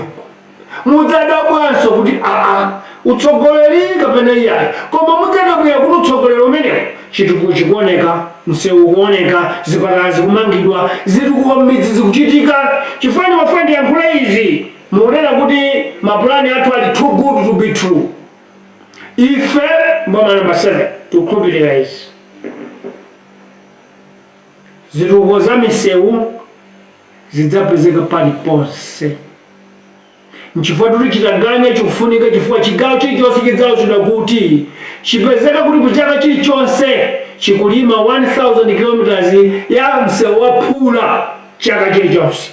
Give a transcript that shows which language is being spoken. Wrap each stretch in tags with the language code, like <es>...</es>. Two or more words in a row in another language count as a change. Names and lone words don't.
<ny>Mudzadabwanso kuti utsogoleri kapena iyayi, koma mudzadabwera kuti utsogolero umenewo chitukuko chikuoneka, msewu kuoneka, zipatala zikumangidwa, zitukuko m'midzi zikuchitika. Chifukwa mafuna ndiyankhula izi muonera kuti mapulani athu ali</ny> <en>too good to be true.</en> <ny>Ife mboma namba 7 tukhulupirira izi. Zitukuko za misewu zidzapezeka paliponse. Nchifukwa tuli chitaganya chikufunika, chifukwa chigawo chilichonse chidzawuzidwa kuti chipezeka kuti kuchaka chilichonse chikulima 1000 kilometers ya msewu waphula chaka chilichonse.</ny>